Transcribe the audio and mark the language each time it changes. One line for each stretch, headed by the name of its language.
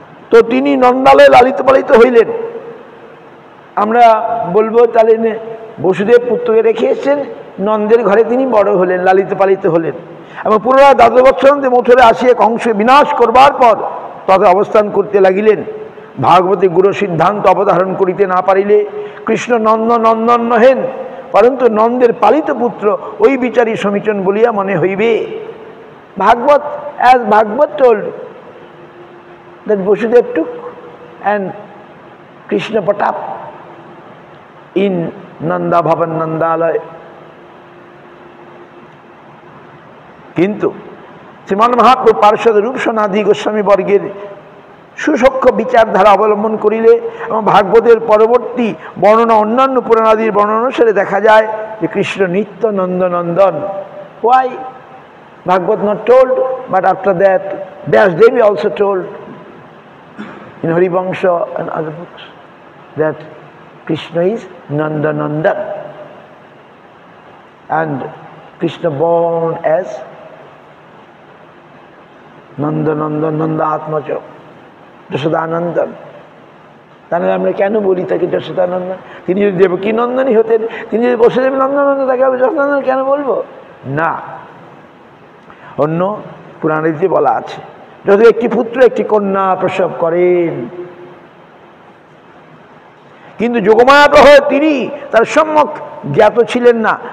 Bangla: তো তিনি নন্দালয়ে লালিত পালিত হইলেন। আমরা বলবো তাহলে বসুদেব পুত্রকে রেখে এসেছেন, নন্দের ঘরে তিনি বড় হলেন, লালিত পালিত হলেন, এবং পুনরায় 12 বৎসরান্তে মথুরে আসিয়া কংস বিনাশ করবার পর তথা অবস্থান করতে লাগিলেন। ভাগবতে গুরু সিদ্ধান্ত অবধারণ করিতে না পারিলে কৃষ্ণ নন্দন নহেন, পরন্তু নন্দের পালিত পুত্র ওই বিচারী সমীচন বলিয়া মনে হইবে।
English: Bhagavata, as Bhagavad told that Vasudev took and Krishna brought up in Nanda Bhavan Nandalaya.
Bangla: কিন্তু শ্রীমান মহাপ্রভু পার্শ্বদ রূপ সনাদি গোস্বামী বর্গের সুসূক্ষ্ম বিচারধারা অবলম্বন করিলে এবং ভাগবতের পরবর্তী বর্ণনা অন্যান্য পুরাণাদির বর্ণনা অনুসারে দেখা যায় যে কৃষ্ণ নিত্য Nandanandan.
English: Why Bhagavad not told, but after that Vyasdevi also told in Harivangsha and other books that Krishna is Nandanandan, and Krishna born as Nandanandan, Nanda Atmaja, Yashodanandan.
Bangla: তাহলে আমরা কেন বলি তাকে যশোদানন্দন? তিনি যদি দেবকী নন্দনই হতেন, তিনি যদি বসুদেব নন্দনন্দন, তাকে আমি যশোদানন্দন কেন বলবো? না, অন্য পুরাণে বলা আছে যদি একটি পুত্র একটি কন্যা প্রসব করেন, কিন্তু যোগমায়া প্রভে তিনি তার সম্যক জ্ঞাত ছিলেন না।